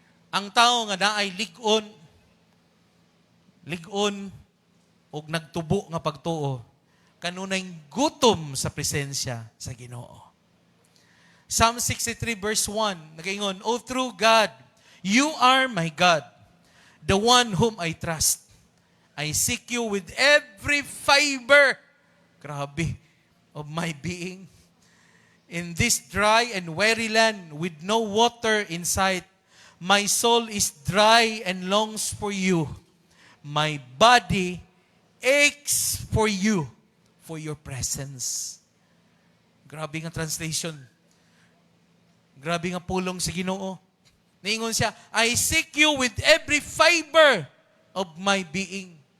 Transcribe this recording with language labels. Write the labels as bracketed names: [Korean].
[Cebuano] Ang tao nga naay ligon og nagtubo nga pagtuo, kanunay gutom sa presensya sa Ginoo. [English] Psalm 63 verse 1, nagaingon, O true God, you are my God. the one whom I trust. I seek you with every fiber, grabe, of my being. In this dry and weary land with no water in sight, my soul is dry and longs for you. My body aches for you, for your presence. [Cebuano] Grabe nga translation. Grabe nga pulong sa Ginoo. Niingon siya, [English] I seek you with every fiber of my being.